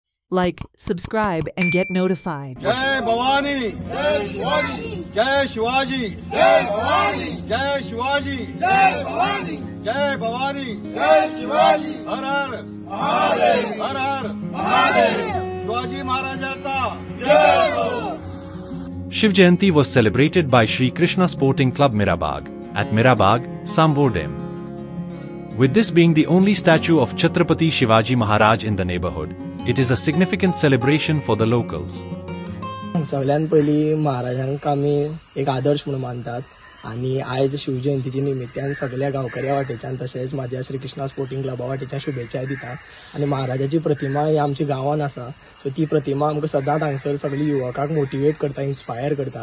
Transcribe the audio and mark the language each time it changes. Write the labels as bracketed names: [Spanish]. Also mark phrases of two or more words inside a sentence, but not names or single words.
[English] Like, subscribe, and get notified. [Marathi] जय भवानी, जय शिवाजी, जय शिवाजी, जय भवानी, जय शिवाजी, जय भवानी, जय भवानी, जय शिवाजी, हर हर महादेव, हर हर महादेव, शिवाजी महाराजाचा जय हो. [English] Shiv Jayanti was celebrated by Shri Krishna Sporting Club Mirabag at Mirabag, Samvodem. With this being the only statue of Chhatrapati Shivaji Maharaj in the neighborhood, it is a significant celebration for the locals. [Konkani] सगळ्यात पहिली महाराजांक आमी एक आदर्श म्हणून मानतात आणि आज शिवजयंतीच्या निमित्तान सगळ्या गांवकऱ्या वाटेच्यान तशेंच माझ्या श्री कृष्णा स्पोर्टिंग क्लबा वाटेच्यान शुभेच्छा दिता. आणि महाराजाची प्रतिमा ही आमच्या गांवांत आसा, सो ती प्रतिमा आमकां सदांच हांगसर सगळी युवकांक मोटिवेट करता, इन्स्पायर करता.